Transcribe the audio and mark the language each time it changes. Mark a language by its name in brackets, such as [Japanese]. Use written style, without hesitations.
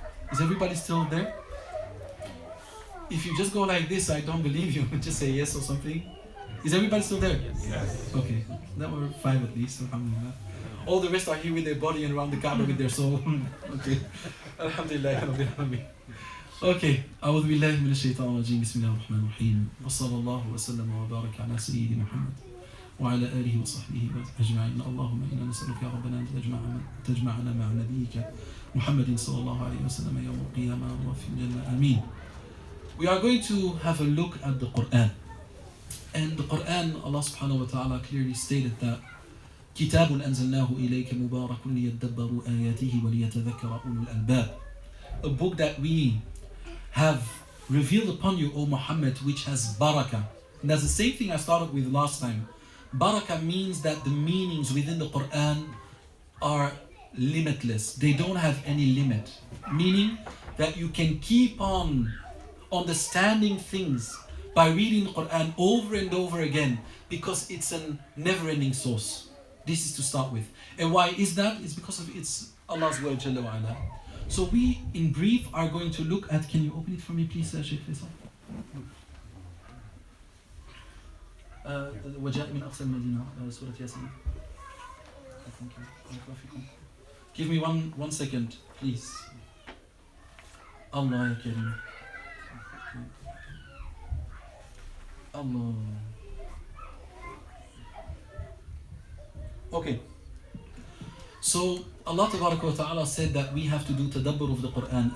[English] Is everybody still there? If you just go like this, I don't believe you. Just say yes or something. Is everybody still there? Yes. Okay, that were 5 at least, alhamdulillah. All the rest are here with their body and around the Kaaba with their soul. Okay. Alhamdulillah Rabbil Alameen. Okay. [Arabic] أعوذ بالله من الشيطان الرجيم. بسم الله الرحمن الرحيم. وصلى الله وسلم وبارك على سيدنا محمد وعلى آله وصحبه أجمعين. اللهم إنا نسألك يا ربنا أن تجمعنا مع نبيك محمد صلى الله عليه وسلم يوم القيامة وفي الجنة. آمين. [English] We are going to have a look at the Qur'an. And the Qur'an, Allah subhanahu wa ta'ala clearly stated that [Arabic] كتاب أنزلناه إليك مبارك ليدبروا آياته وليتذكر أولو الألباب. [English] A book that we have revealed upon you, O Muhammad, which has barakah, And that's the same thing I started with last time. Barakah means that the meanings within the Quran are limitless. They don't have any limit. Meaning that you can keep on understanding things by reading the Quran over and over again, because it's a never-ending source. This is to start with. And why is that? It's because of it's Allah's word Jalla wa Ala. So we, in brief, are going to look at, can you open it for me please, Shaykh Faisal? [Arabic] وجاء من أقصى المدينة سورة ياسين. [English] Thank you. Give me one second, please. Allah ya Kareem. Allah. Okay. So Allah Ta'ala said that we have to do tadabbur of the Quran.